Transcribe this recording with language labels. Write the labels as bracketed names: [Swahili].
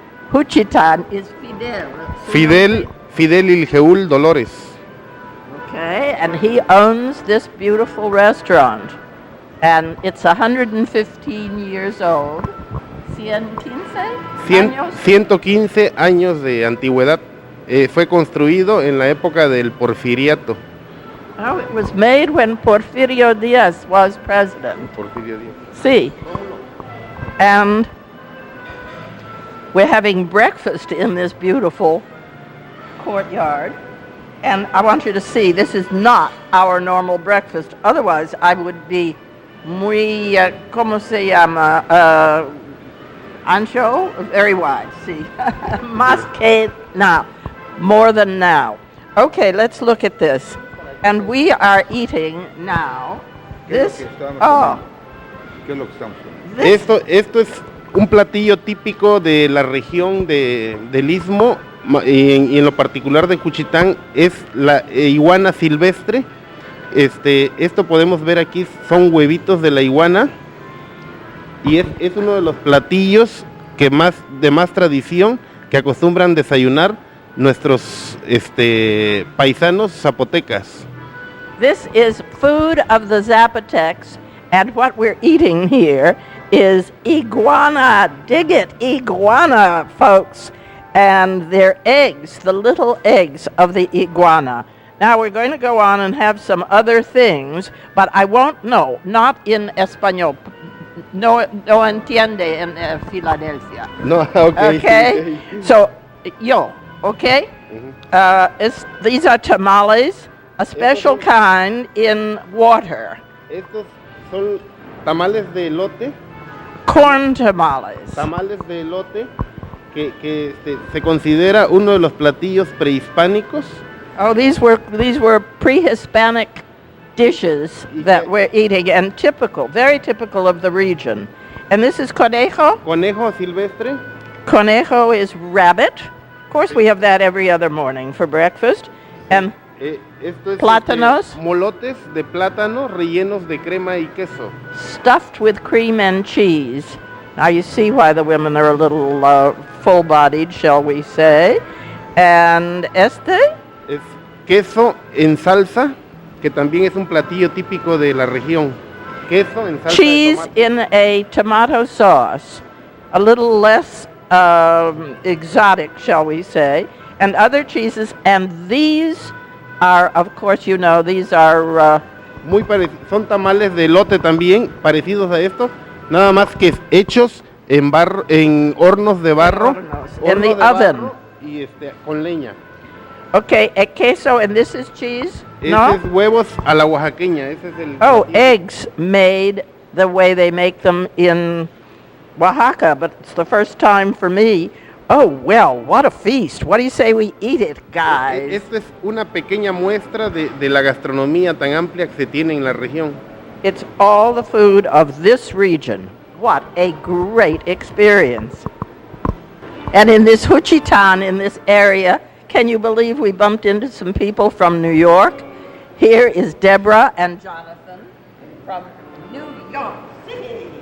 [English] Juchitán is Fidel. Fidel Ilgeul Dolores. Okay, and he owns this beautiful restaurant. And it's 115 years old. [Spanish] años. 115 años de antigüedad. Fue construido en la época del Porfiriato. [English] Oh, it was made when Porfirio Díaz was president. [Spanish] Porfirio Díaz. [English] See. And we're having breakfast in this beautiful courtyard. And I want you to see, this is not our normal breakfast. Otherwise, I would be [Spanish] muy, ¿cómo se llama? Ancho? [English] Very wide, see. [Spanish] Más que [English] now. More than now. Okay, let's look at this. And we are eating now. This, oh. [Spanish] ¿Qué es lo que estamos comiendo? Esto es un platillo típico de la región del Istmo, y en lo particular de Juchitán, es la iguana silvestre. Esto podemos ver aquí, son huevitos de la iguana, y es uno de los platillos de más tradición que acostumbran desayunar nuestros paisanos zapotecas. [English] This is food of the Zapotecs, and what we're eating here is iguana. Dig it, iguana, folks. And they're eggs, the little eggs of the iguana. Now we're going to go on and have some other things, but I won't know, not in Español. [Spanish] No entiende en Philadelphia. [English] No, okay. Okay? So, yo, okay? Mm-hmm. These are tamales, a special kind in water. [Spanish] Estos son tamales de elote. [English] Corn tamales. [Spanish] Tamales de elote que se considera uno de los platillos prehispánicos. [English] Oh, these were pre-Hispanic dishes that we're eating, and very typical of the region. And this is conejo. Conejo silvestre. Conejo is rabbit. Of course, we have that every other morning for breakfast. And [Spanish] Esto es plátanos. Molotes de plátano rellenos de crema y queso. [English] Stuffed with cream and cheese. Now you see why the women are a little full-bodied, shall we say. And [Spanish] es queso en salsa, que también es un platillo típico de la región. Queso en salsa [English] cheese [Spanish] de tomate. [English] In a tomato sauce, a little less exotic, shall we say, and other cheeses. And these are, of course, you know, these are... [Spanish] son tamales de elote también, parecidos a estos, nada más que hechos en hornos de barro. [English] In the oven. [Spanish] Y con leña. [English] Okay, a queso, and this is cheese? [Spanish] No? Es huevos a la oaxaqueña. Ese es el [English] eggs made the way they make them in Oaxaca, but it's the first time for me. Oh, well, what a feast. What do you say we eat it, guys? [Spanish] Esta es una pequeña muestra de la gastronomía tan amplia que se tiene en la región. [English] It's all the food of this region. What a great experience. And in this Juchitán, in this area, can you believe we bumped into some people from New York? Here is Deborah and Jonathan from New York City.